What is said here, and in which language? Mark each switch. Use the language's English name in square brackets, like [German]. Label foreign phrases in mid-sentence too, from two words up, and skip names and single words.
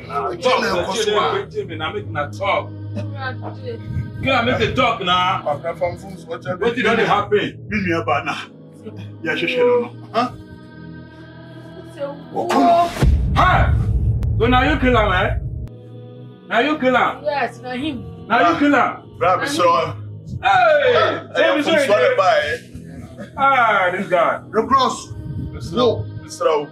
[English] I'm making a talk. Can I make a talk now? What did only happen? Me me ba na. Ya sheshe no. Huh? Hi. So now you kill him, eh? Now you kill him. Yes, now him. Now you kill him. Grab it, so. Hey! I'm from Swallow. Ah, this guy. No cross. Mr.